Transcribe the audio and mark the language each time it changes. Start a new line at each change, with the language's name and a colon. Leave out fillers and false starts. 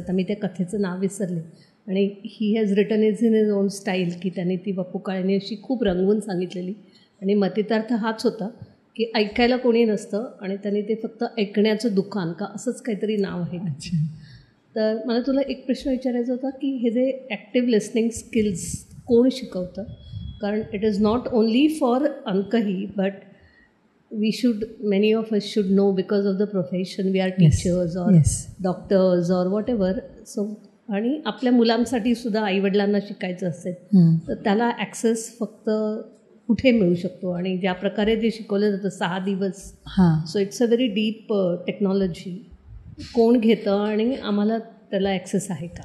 Marathi: आता मी त्या कथेचं नाव विसरले. आणि
English: he has written is in his own style,
Marathi: की त्यांनी ती वपू काळेंनी अशी खूप रंगवून सांगितलेली. आणि मतितार्थ हाच होता की ऐकायला कोणी नसतं आणि त्यांनी ते फक्त ऐकण्याचं दुकान का असंच काहीतरी नाव आहे. तर मला तुला एक प्रश्न विचारायचा होता की हे जे ॲक्टिव्ह लिसनिंग स्किल्स कोण शिकवतं?
English: कारण it is not only for अंकही, but we should, many of us should know because of the profession. We are teachers or doctors or whatever.
Marathi: So आणि आपल्या मुलांसाठी सुद्धा आईवडिलांना शिकायचं असेल तर त्याला ॲक्सेस फक्त कुठे मिळू शकतो? आणि ज्या प्रकारे जे शिकवलं जातं 6 दिवस,
English: So it's a very deep technology.
Marathi: कोण घेतं आणि आम्हाला त्याला ॲक्सेस आहे का?